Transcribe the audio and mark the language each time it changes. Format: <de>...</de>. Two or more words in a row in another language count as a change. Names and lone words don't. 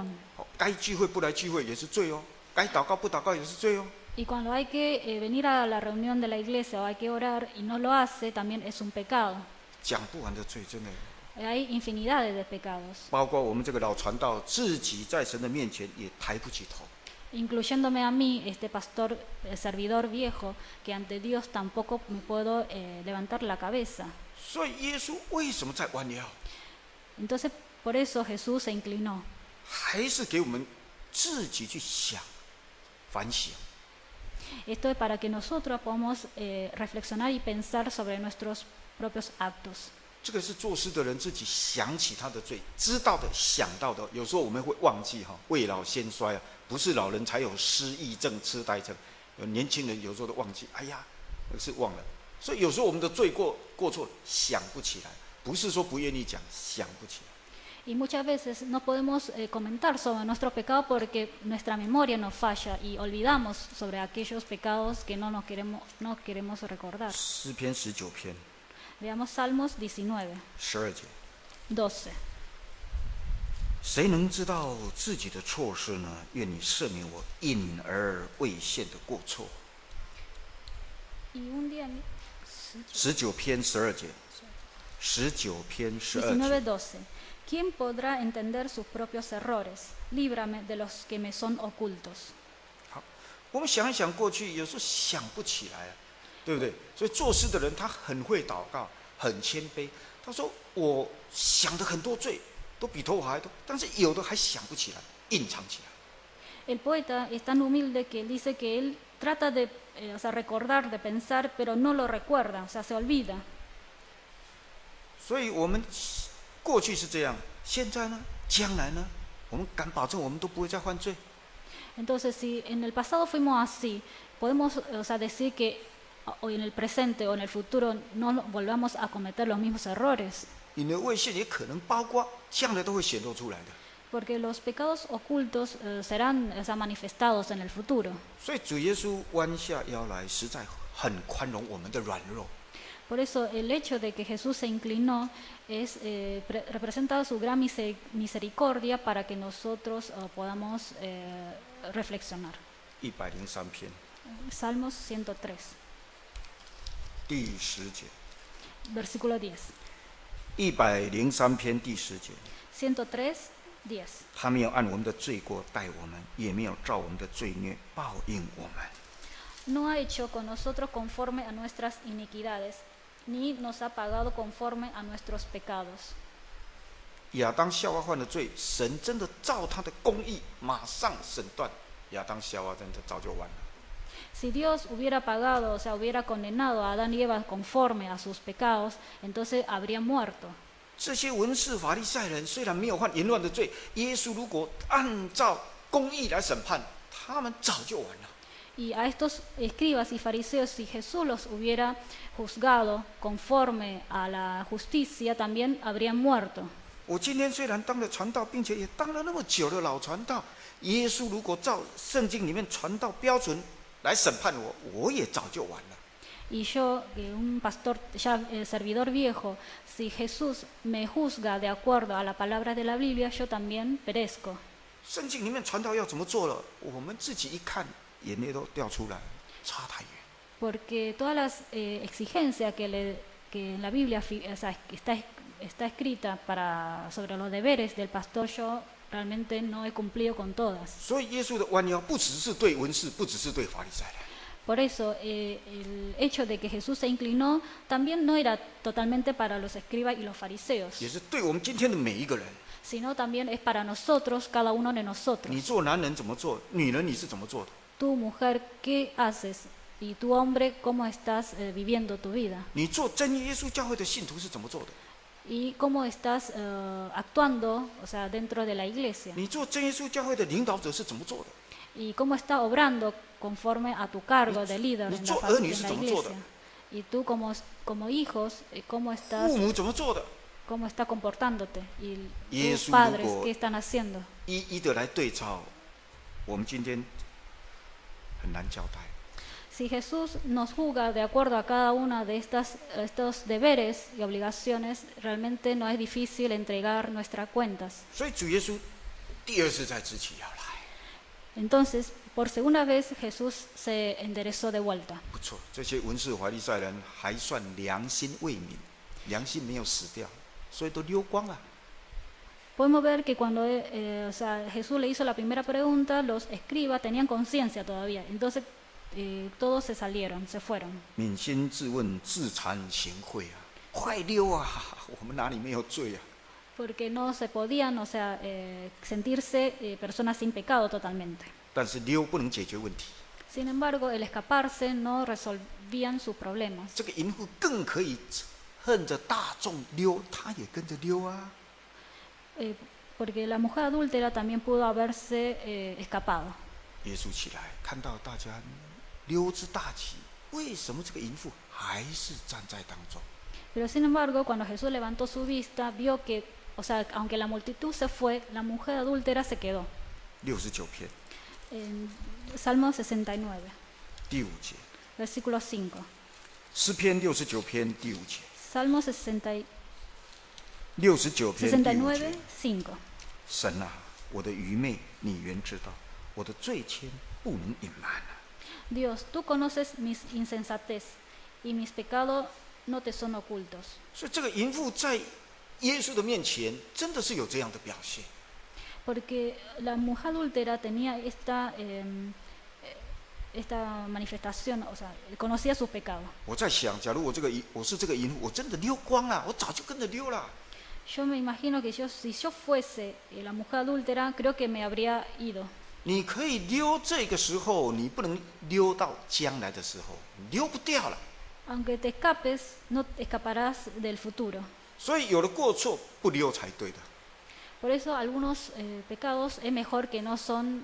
<zh>该聚会不来聚会也是罪哦，该祷告不祷告也是罪哦。</zh> <es>Y cuando hay que venir a la reunión de la iglesia o hay que orar y no lo hace, también es un pecado.</es> <zh>讲不完的罪，真的。</zh> <es>Hay infinidades de pecados,</es> <zh>包括我们这个老传道自己在神的面前也抬不起头。</zh> <es>incluyéndome a mí, este pastor, servidor viejo, que ante Dios tampoco me puedo levantar la cabeza.</es> <zh>所以耶稣为什么在弯腰？</zh> <es>Entonces, por eso Jesús se inclinó.</es> <zh>还是给我们自己去想、反省。</zh> <es>Esto es para que nosotros podamos reflexionar y pensar sobre nuestros propios actos.</es> <zh>这个是做事的人自己想起他的罪，知道的、想到的。有时候我们会忘记哈，未老先衰啊，不是老人才有失忆症、痴呆症，有年轻人有时候都忘记，哎呀，那是忘了。所以有时候我们的罪过错想不起来，不是说不愿意讲，想不起来。</zh> <es>Y muchas veces no podemos comentar sobre nuestro pecado porque nuestra memoria nos falla y olvidamos sobre aquellos pecados que no queremos recordar.</es> <zh>诗篇19篇</zh> <es>Veamos Salmos 19,</es> <zh>12 节，</zh> <es>12.</es> <zh>谁能知道自己的错事呢？愿你赦免我隐而未现的过错。</zh> <es>Y un día</es> <zh>19 篇12节，19篇12</zh> <es>19,</es> <zh>节。</zh> <es>12. ¿Quién podrá entender sus propios errores? Líbrame de los que me son ocultos.</es> <zh>好，我们想一想过去，有时候想不起来啊，对不对？所以做事的人他很会祷告，很谦卑。他说：“我想的很多罪，都比头发还多，但是有的还想不起来，隐藏起来。”</zh> <es>El poeta es tan humilde que él dice que él trata de recordar, de pensar, pero no lo recuerda, o sea, se olvida.</es> <zh>所以我们过去是这样，现在呢？将来呢？我们敢保证我们都不会再犯罪。</zh> <es>Entonces, si en el pasado fuimos así, podemos decir que hoy en el presente o en el futuro no volvamos a cometer los mismos errores.</es> <zh>你的未信也可能包括将来都会显露出来的。</zh> <es>Porque los pecados ocultos serán manifestados en el futuro.</es> <zh>所以主耶稣弯下腰来，实在很宽容我们的软弱。</zh> <es>Por eso el hecho de que Jesús se inclinó representa su gran misericordia para que nosotros podamos reflexionar.</es> <zh>103 篇</zh> <es>Salmos 103,</es> <zh>第10节。</zh> <es>versículo 10.</es> <zh>103篇第10节。</zh> <es>103, 10.</es> <zh>他没有按我们的罪过待我们，也没有照我们的罪孽报应我们。</zh> <es>No ha hecho con nosotros conforme a nuestras iniquidades, ni nos ha pagado conforme a nuestros pecados.</es> <zh>亚当夏娃犯了罪，神真的照他的公义马上审断亚当夏娃，真的早就完了。</zh> <es>Si Dios hubiera pagado, o sea, hubiera condenado a Adán y Eva conforme a sus pecados, entonces habrían muerto.</es> <zh>这些文士法利赛人虽然没有犯淫乱的罪，耶稣如果按照公义来审判，他们早就完了。</zh> <es>Y a estos escribas y fariseos, si Jesús los hubiera juzgado conforme a la justicia, también habrían muerto.</es> <zh>我今天虽然当了传道，并且也当了那么久的老传道，耶稣如果照圣经里面传道标准来审判我，我也早就完了。</zh> <es>Y yo, un pastor ya servidor viejo, si Jesús me juzga de acuerdo a la palabra de la Biblia, yo también perezco.</es> <zh>圣经里面传道要怎么做了，我们自己一看，眼泪都掉出来，差太远。</zh> <es>Porque todas las exigencias que en la Biblia está escrita sobre los deberes del pastor, yo realmente no he cumplido con todas.</es> <zh>所以耶稣的弯腰不只是对文士，不只是对法利赛人。</zh> <es>Por eso, el hecho de que Jesús se inclinó también no era totalmente para los escribas y los fariseos,</es> <zh>也是对我们今天的每一个人。</zh> <es>sino también es para nosotros, cada uno de nosotros.</es> <zh>你做男人怎么做，女人你是怎么做的？</zh> <es>Tú, mujer, ¿qué haces? Y tú, hombre, ¿cómo estás viviendo tu vida?</es> <zh>你做真耶稣教会的信徒是怎么做的？</zh> <es>¿Y cómo estás actuando, o sea, dentro de la iglesia?</es> <zh>你做真耶稣教会的领导者是怎么做的？</zh> <es>¿Y cómo estás obrando conforme a tu cargo de líder en la iglesia? Y tú, como hijos, ¿cómo estás</es> <zh>父母怎么做的？</zh> <es>cómo está comportándote? Y tus Jesús padres, luego- ¿qué están haciendo?</es> <zh>一一的来对照，我们今天很难交代。</zh> <es>Si Jesús nos juzga de acuerdo a cada una de estos deberes y obligaciones, realmente no es difícil entregar nuestras cuentas.</es> <zh>所以主耶稣第二次再支起腰来，</zh> <es>Entonces, por segunda vez, Jesús se enderezó de vuelta.</es> <zh>不错，这些文士法利赛人还算良心未泯，良心没有死掉。所以都溜光了。</zh> <es>Podemos ver que cuando o sea, Jesús le hizo la primera pregunta, los escribas tenían conciencia todavía, entonces todos se salieron, se fueron.</es> <zh>扪心自问，自惭形秽啊，快溜啊！我们哪里没有罪啊？</zh> <es>Porque no se podían, o sea, sentirse personas sin pecado totalmente.</es> <zh>但是溜不能解决问题，</zh> <es>Sin embargo, el escaparse no resolvían sus problemas.</es> <zh>这个淫妇更可以趁着大众溜，她也跟着溜啊。</zh> <es>Porque la mujer adúltera también pudo haberse escapado.</es> <zh>耶稣起来，看到大家溜之大吉，为什么这个淫妇还是站在当中？</zh> <es>Pero sin embargo, cuando Jesús levantó su vista, vio que, o sea, aunque la multitud se fue, la mujer adúltera se quedó.</es> <zh>69篇</zh> <es>En Salmo 69,</es> <zh>第5节，</zh> <es>versículo 5.</es> <zh>诗篇69篇第5节，</zh> <es>Salmo 69,</es> <zh>69篇第5节。</zh> <es>5.</es> <zh>神啊，我的愚昧你原知道，我的罪愆不能隐瞒啊。</zh> <es>Dios, tú conoces mis insensatez y mis pecados no te son ocultos.</es> <zh>所以这个淫妇在耶稣的面前，真的是有这样的表现。</zh> <es>Porque la mujer adúltera tenía esta manifestación, o sea, conocía sus pecados.</es> <zh>我在想，假如我是这个淫妇，我真的溜光了，我早就跟着溜了。</zh> <es>Yo me imagino que si yo fuese la mujer adúltera, creo que me habría ido.</es> <zh>你可以溜这个时候，你不能溜到将来的时候，你溜不掉了。</zh> <es>Aunque te escapes, no te escaparás del futuro.</es> <zh>所以有了过错，不溜才对的。</zh> <es>Por eso algunos pecados es mejor que no son</es>